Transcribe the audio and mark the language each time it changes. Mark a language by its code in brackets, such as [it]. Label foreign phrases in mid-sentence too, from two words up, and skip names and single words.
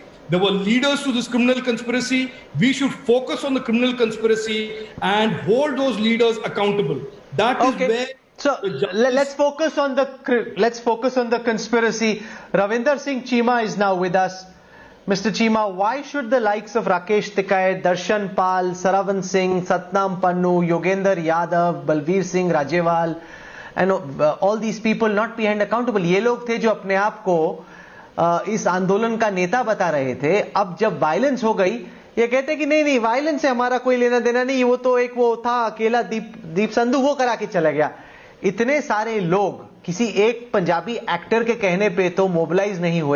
[en] There were leaders to this criminal conspiracy. We should focus on the criminal conspiracy and hold those leaders accountable. That is where. So let's focus on the conspiracy. Ravinder Singh Chima is now with us. Mr. Chima, why should the likes of Rakesh Tikait, Darshan Pal, Saravan Singh, Satnam Pannu, Yogender Yadav, Balveer Singh Rajewal, and all these people not be held accountable? [hi] ये लोग थे जो अपने आप को इस आंदोलन का नेता बता रहे थे. अब जब वायलेंस हो गई, ये कहते कि नहीं वायलेंस से हमारा कोई लेना देना नहीं, वो तो एक वो था अकेला दीप संधू, वो करा के चला गया. इतने सारे लोग किसी एक पंजाबी एक्टर के कहने पे तो मोबिलाइज नहीं हुए.